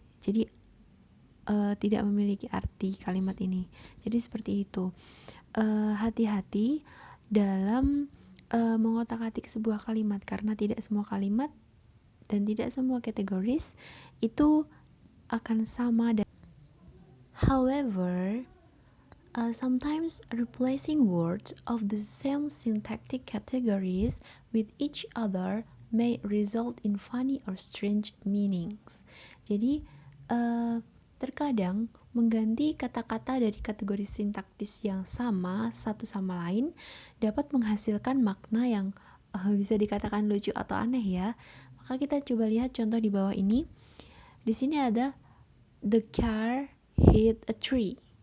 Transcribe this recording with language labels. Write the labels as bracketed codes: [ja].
[id] Jadi tidak memiliki arti kalimat ini. Jadi seperti itu. Hati-hati dalam mengotak-atik sebuah kalimat, karena tidak semua kalimat dan tidak semua kategoris itu akan sama. [en] However, sometimes replacing words of the same syntactic categories with each other may result in funny or strange meanings. [id] Jadi terkadang mengganti kata-kata dari kategori sintaktis yang sama satu sama lain dapat menghasilkan makna yang bisa dikatakan lucu atau aneh ya. Maka kita coba lihat contoh di bawah ini. Di sini ada [en] the car hit a tree.